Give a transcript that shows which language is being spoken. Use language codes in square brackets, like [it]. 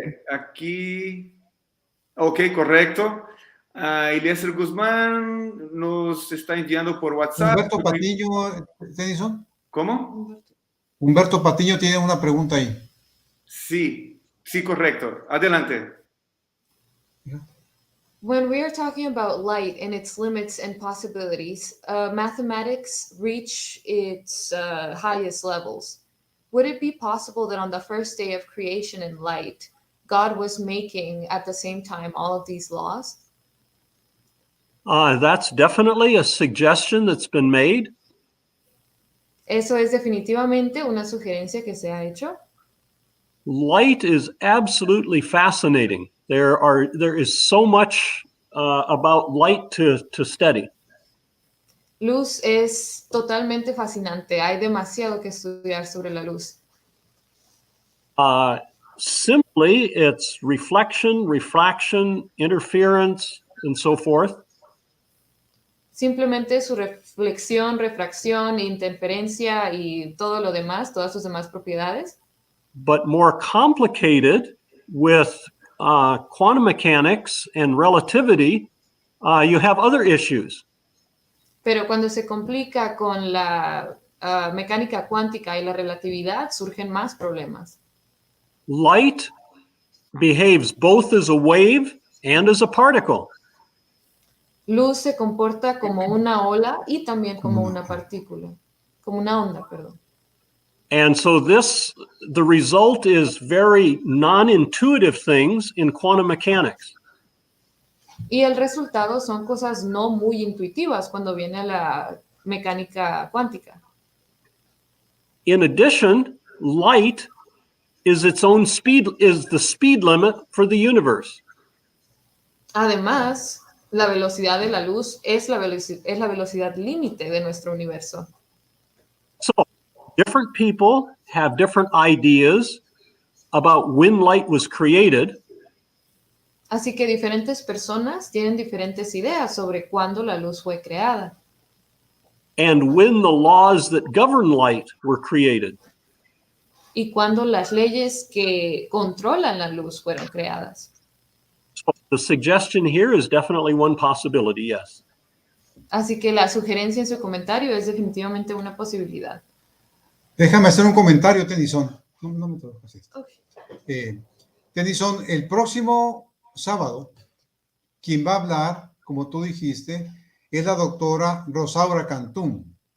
[es] Aquí, ok, correcto. Eliezer Guzmán nos está enviando por WhatsApp. Humberto Patiño, Tennyson. ¿Cómo? Humberto Patiño tiene una pregunta ahí. Sí, sí, correcto. Adelante. [en] When we are talking about light and its limits and possibilities, mathematics reach its highest levels. Would it be possible that on the first day of creation and light, God was making at the same time all of these laws? That's definitely a suggestion that's been made. [es] Eso es definitivamente una sugerencia que se ha hecho. [en] Light is absolutely fascinating. There is so much about light to study. [es] Luz es totalmente fascinante. Hay demasiado que estudiar sobre la luz. [en] Simply, it's reflection, refraction, interference, and so forth. [es] Simplemente su reflexión, refracción, interferencia y todo lo demás, todas sus demás propiedades. [en] But more complicated with quantum mechanics and relativity, you have other issues. [es] Pero cuando se complica con la mecánica cuántica y la relatividad, surgen más problemas. [en] Light behaves both as a wave and as a particle. [es] Luz se comporta como una ola y también como una partícula, como una onda, perdón. [en] And so the result is very non-intuitive things in quantum mechanics. [es] Y el resultado son cosas no muy intuitivas cuando viene a la mecánica cuántica. [en] In addition, light is the speed limit for the universe. [es] Además, la velocidad de la luz es la velocidad límite de nuestro universo. [en] So, different people have different ideas about when light was created. [es] Así que diferentes personas tienen diferentes ideas sobre cuándo la luz fue creada. [en] And when the laws that govern light were created. [es] Y cuándo las leyes que controlan la luz fueron creadas. [en] So the suggestion here is definitely one possibility, yes. [es] Así que la sugerencia en su comentario es definitivamente una posibilidad. Déjame hacer un comentario, Tennyson. No me toques esto. [en] Okay. [es] Tennyson, el próximo sábado, quien va a hablar, como tú dijiste, es la doctora Rosaura Cantún.